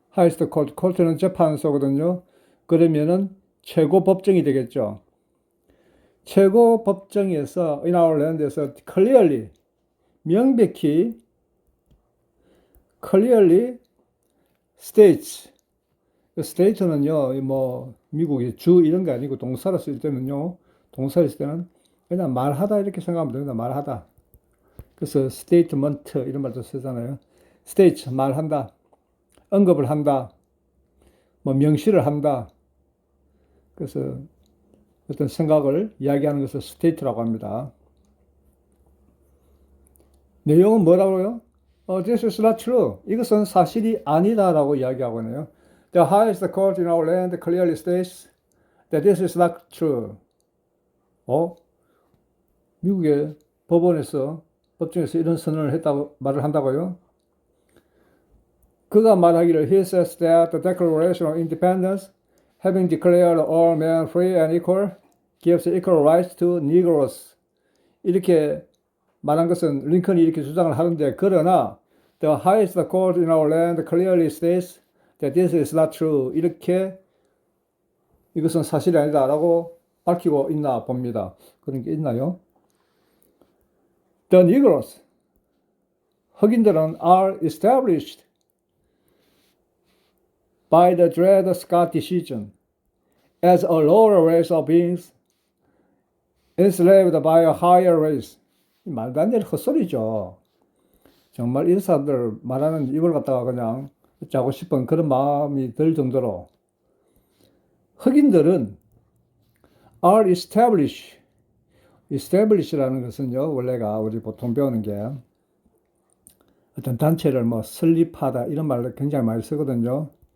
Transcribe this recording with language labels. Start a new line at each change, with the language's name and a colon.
Korean: court는 재판소거든요. 그러면은 최고 법정이 되겠죠. 최고 법정에서
English: in our land
Korean: 에서 clearly, 명백히 states. state는요, 뭐 미국의 주 이런 게 아니고 동사로 쓸 때는요, 동사를 쓸 때는 그냥 말하다 이렇게 생각하면 됩니다. 말하다. 그래서 statement 이런 말도 쓰잖아요. state 말한다, 언급을 한다, 뭐 명시를 한다. 그래서 어떤 생각을 이야기하는 것을 state라고 합니다. 내용은 뭐라고요?
English: This is not true.
Korean: 이것은 사실이 아니다라고 이야기하고 있네요.
English: The highest court in our land clearly states that this is not true.
Korean: 미국의 법정에서 이런 선언을 했다고 말을 한다고요? 그가 말하기를
English: He says that the Declaration of Independence, having declared all men free and equal, gives equal rights to Negroes.
Korean: 이렇게 말한 것은 링컨이 이렇게 주장을 하는데 그러나
English: The highest court in our land clearly states that this is not true.
Korean: 이렇게 이것은 사실이 아니다라고 밝히고 있나 봅니다. 그런 게 있나요?
English: The Negroes,
Korean: 흑인들은
English: are established by the Dred Scott decision as a lower race of beings enslaved by a higher race.
Korean: 말도 안 되는 헛소리죠. 정말 이 사람들 말하는 이걸 갖다가 그냥 짜고 싶은 그런 마음이 들 정도로 흑인들은
English: are establish
Korean: 라는 것은요, 원래가 우리 보통 배우는 게 어떤 단체를 뭐 설립하다 이런 말을 굉장히 많이 쓰거든요.